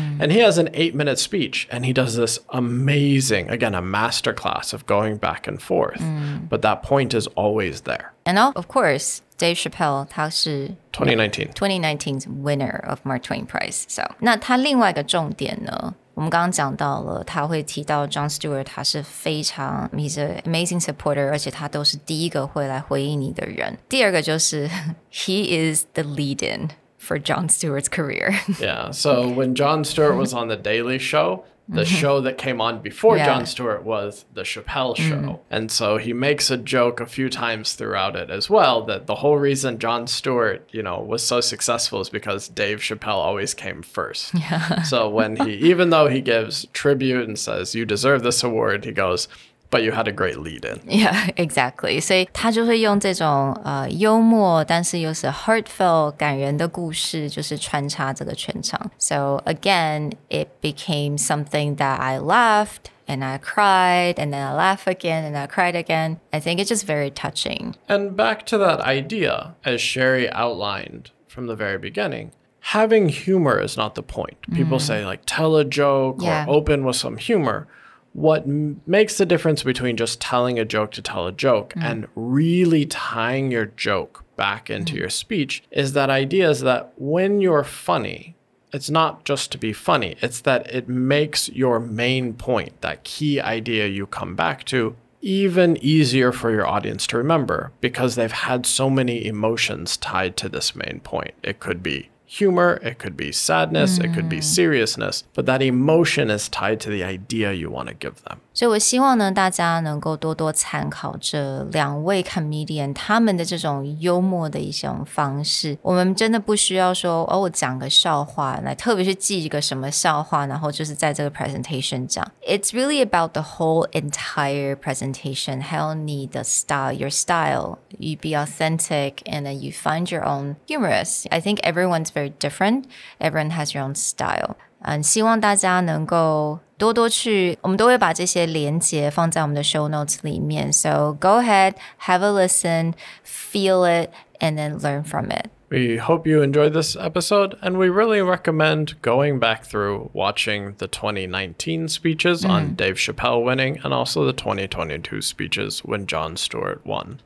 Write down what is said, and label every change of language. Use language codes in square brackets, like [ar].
[en] And he has an 8-minute speech, and he does this amazing, again, a masterclass of going back and forth. But that point is always there. And of course, Dave Chappelle, [zh] 他是 [en] 2019's winner of Mark Twain Prize. So, [zh] 那他另外一个重点呢，我们刚刚讲到了，他会提到 Jon Stewart 他是非常 [en] he's an amazing supporter， [zh] 而且他都是第一个会来回应你的人。第二个就是 [en] he is the lead-in for Jon Stewart's career. Yeah, so when Jon Stewart was on The Daily Show, the show that came on before Jon Stewart was The Chappelle Show. And so he makes a joke a few times throughout it as well that the whole reason Jon Stewart, was so successful is because Dave Chappelle always came first. So when even though he gives tribute and says, you deserve this award, he goes,But you had a great lead-in. Yeah, exactly. [zh] 所以他就会用这种幽默，但是又是 heartfelt 感人的故事，就是穿插这个全场。 [en] So again, it became something that I laughed and I cried and then I laughed again and I cried again. I think it's just very touching. And back to that idea, as Sherry outlined from the very beginning,Having humor is not the point. People say tell a joke or open with some humor.What makes the difference between just telling a joke to tell a joke and really tying your joke back into your speech is that idea is that when you're funny, it's not just to be funny. It's that it makes your main point, that key idea you come back to, even easier for your audience to remember because they've had so many emotions tied to this main point. It could be humor, it could be sadness, it could be seriousness, but that emotion is tied to the idea you want to give them. [zh] 所以我希望呢，大家能够多多参考这两位 comedian 他们的这种幽默的一种方式。我们真的不需要说我讲个笑话来特别去记一个什么笑话，然后就是在这个 presentation 讲。 [en] It's really about the whole entire presentation. [zh] 还有你的 [en] style, your style. You be authentic and then you find your own humorous. I think everyone's very different. Everyone has your own style. [zh] 希望大家能够多多去，我们都会把这些连结放在我们的 show notes 里面。 [en] So go ahead, have a listen, feel it, and then learn from it. We hope you enjoyed this episode, and we really recommend going back through watching the 2019 speeches on Dave Chappelle winning and also the 2022 speeches when Jon Stewart won.